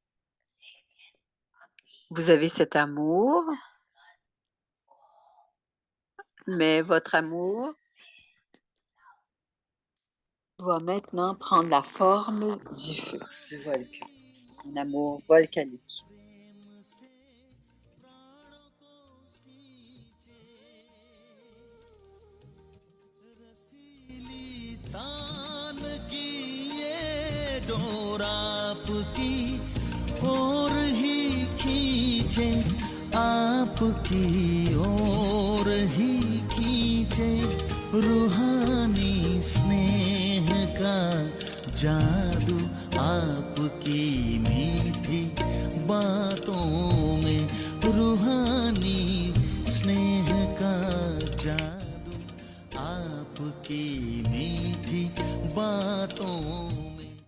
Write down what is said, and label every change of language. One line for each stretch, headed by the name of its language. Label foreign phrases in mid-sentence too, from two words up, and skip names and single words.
French: Vous avez cet amour, mais votre amour doit maintenant prendre la forme du feu, du volcan, un amour volcanique.
Hindi: तान की ये डोर आपकी और ही खींचे, आपकी ओर ही खींचे, रूहानी स्नेह का जादू आपकी मीठी बातों में, रूहानी स्नेह का जादू आपकी मीठी बातों में.